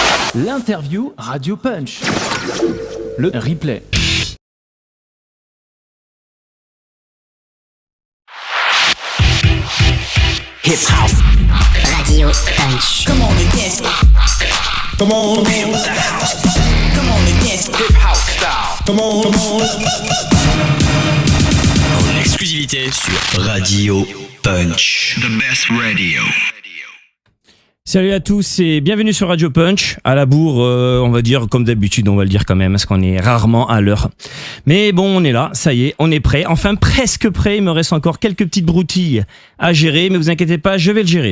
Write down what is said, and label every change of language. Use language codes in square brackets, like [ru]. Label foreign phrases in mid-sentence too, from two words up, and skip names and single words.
[fr] L'interview Radio Punch. Le replay. [en] Hip House Radio Punch. Come on and dance. Come on, feel the house. Come on and dance. Hip House style. Come on. [fr] En exclusivité sur Radio Punch. [en] The best radio. [fr] Salut à tous et bienvenue sur Radio Punch. À la bourre, on va dire comme d'habitude, on va le dire quand même, parce qu'on est rarement à l'heure. Mais bon, on est là, ça y est, on est prêt. Enfin, presque prêt. Il me reste encore quelques petites broutilles à gérer, mais vous inquiétez pas, je vais le gérer.